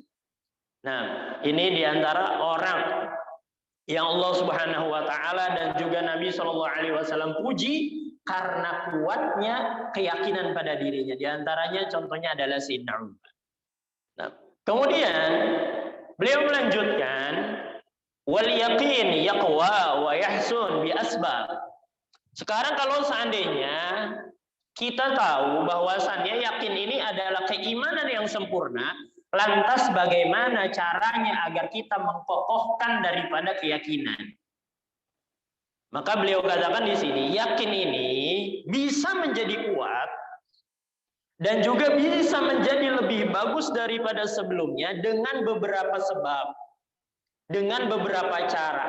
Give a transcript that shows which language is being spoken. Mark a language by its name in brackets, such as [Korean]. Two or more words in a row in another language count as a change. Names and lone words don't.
[Indonesian] Nah, ini diantara orang yang Allah [Arabic] سبحانه وتعالى [Indonesian] dan juga Nabi [Arabic] صلى الله عليه وسلم [Indonesian] puji karena kuatnya keyakinan pada dirinya. Di antaranya contohnya adalah Sayyidina Umar. Nah, kemudian beliau melanjutkan, [Arabic] واليقين يقوى ويحسن بالأسباب. [Indonesian] Sekarang kalau seandainya kita tahu bahwasannya yakin ini adalah keimanan yang sempurna, lantas bagaimana caranya agar kita mengkokohkan daripada keyakinan? Maka beliau katakan di sini, yakin ini bisa menjadi kuat dan juga bisa menjadi lebih bagus daripada sebelumnya dengan beberapa sebab, dengan beberapa cara.